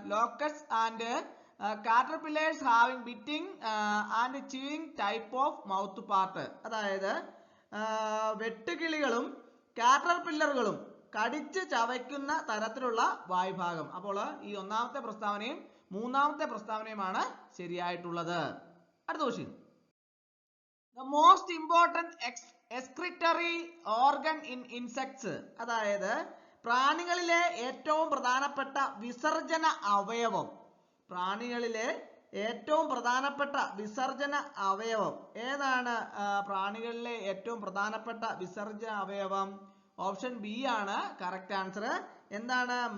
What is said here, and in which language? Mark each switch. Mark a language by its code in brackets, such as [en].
[en] Locusts and caterpillars having biting and chewing type of mouth part. [ml] അതായത് വെട്ടുകിളികളും കാറ്റർപില്ലറുകളും കടിച്ച് ചവയ്ക്കുന്ന തരത്തിലുള്ള വായ്ഭാഗം. അപ്പോൾ ഈ ഒന്നാമത്തെ പ്രസ്താവനയും മൂന്നാമത്തെ പ്രസ്താവനയുമാണ് ശരിയായിട്ടുള്ളത്. അടുത്ത question, [en] the most important excretory organ in insects. [ml] അതായത് പ്രാണികളിലെ ഏറ്റവും പ്രധാനപ്പെട്ട വിസർജന അവയവം. പ്രാണികളിലെ ഏറ്റവും പ്രധാനപ്പെട്ട വിസർജന അവയവം ഏതാണ്? പ്രാണികളിലെ ഏറ്റവും പ്രധാനപ്പെട്ട വിസർജന അവയവം ഓപ്ഷൻ ബി ആണ് കറക്റ്റ് ആൻസർ. എന്താണ്?